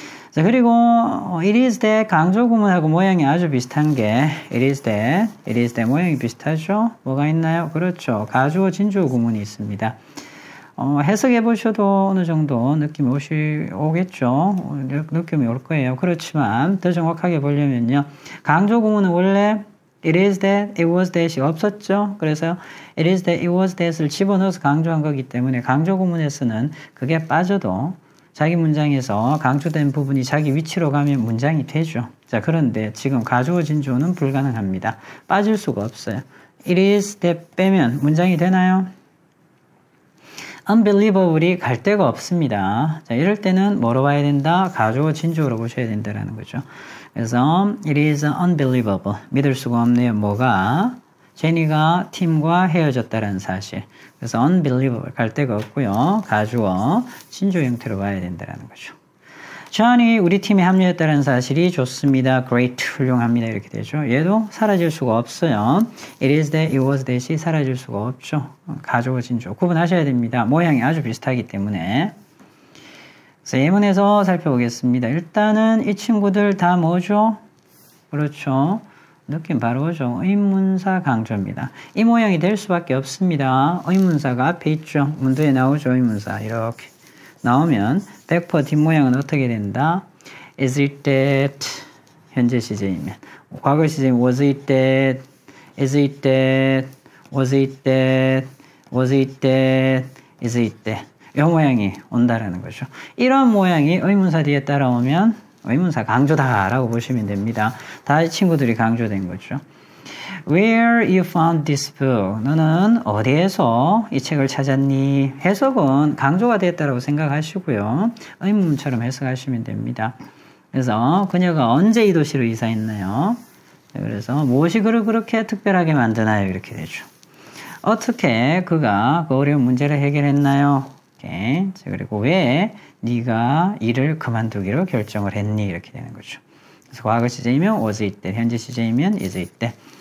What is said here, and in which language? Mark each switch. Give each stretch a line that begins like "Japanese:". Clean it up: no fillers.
Korean: 자, 그리고
English: it is that
Korean: 강조 구문하고 모양이 아주 비슷한 게 it is that 모양이 비슷하죠. 뭐가 있나요? 그렇죠. 가주어 진주어 구문이 있습니다. 해석해 보셔도 어느 정도 느낌이 오겠죠. 느낌이 올 거예요. 그렇지만 더 정확하게 보려면요. 강조 구문은 원래
English: it is that, it was that
Korean: 이 없었죠. 그래서 it is that, it was that을 집어넣어서 강조한 거기 때문에 강조 구문에서는 그게 빠져도 자기 문장에서 강조된 부분이 자기 위치로 가면 문장이 되죠. 자, 그런데 지금 가주어 진주어는 불가능합니다. 빠질 수가 없어요.
English: it is that
Korean: 빼면 문장이 되나요? unbelievable이 갈 데가 없습니다. 자, 이럴 때는 뭐로 봐야 된다? 가주어 진주어로 보셔야 된다는 거죠.
English: 그래서 it is unbelievable.
Korean: 믿을 수가 없네요. 뭐가? 제니가 팀과 헤어졌다는 사실. 그래서 unbelievable 갈 데가 없고요. 가주어 진주어 형태로 봐야 된다는 거죠. 존이 우리 팀에 합류했다는 사실이 좋습니다. great, 훌륭합니다. 이렇게 되죠. 얘도 사라질 수가 없어요.
English: it is that, it was that
Korean: 이 사라질 수가 없죠. 가주어 진주어 구분하셔야 됩니다. 모양이 아주 비슷하기 때문에. 그래서 예문에서 살펴보겠습니다. 일단은 이 친구들 다 뭐죠? 그렇죠. 느낌 바로 오죠. 의문사 강조입니다. 이 모양이 될 수밖에 없습니다. 의문사가 앞에 있죠. 문도에 나오죠. 의문사 이렇게 나오면 100% 뒷모양은 어떻게 된다?
English: is it that
Korean: 현재 시제이면 과거 시제이면
English: was it that, is it that, was it that, was it that, is it that 이 모양이 온다라는 거죠.
Korean: 이런 모양이 의문사 뒤에 따라오면 의문사 강조다라고 보시면 됩니다. 다 이 친구들이 강조된 거죠.
English: Where you found this book?
Korean: 너는 어디에서 이 책을 찾았니? 해석은 강조가 됐다라고 생각하시고요. 의문처럼 해석하시면 됩니다. 그래서 그녀가 언제 이 도시로 이사했나요? 그래서 무엇이 그를 그렇게 특별하게 만드나요? 이렇게 되죠. 어떻게 그가 그 어려운 문제를 해결했나요? 오케이. 그리고 왜 네가 일을 그만두기로 결정을 했니? 이렇게 되는 거죠. 그래서 과거 시제이면
English: was it that,
Korean: 현재 시제이면
English: is it that.